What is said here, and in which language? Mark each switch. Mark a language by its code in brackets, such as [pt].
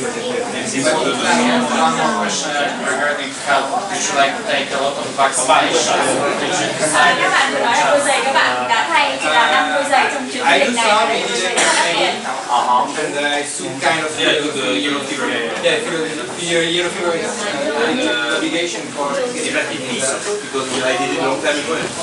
[en] One more question regarding health. Did you like take a lot of vaccinations? [vi] Các bạn vừa nói là đôi giày các bạn đã thay thì là 5 đôi giày trong chuyến du lịch này. [en] And I took kind of yellow fever. Yellow fever is obligation for Because I did it a long time ago.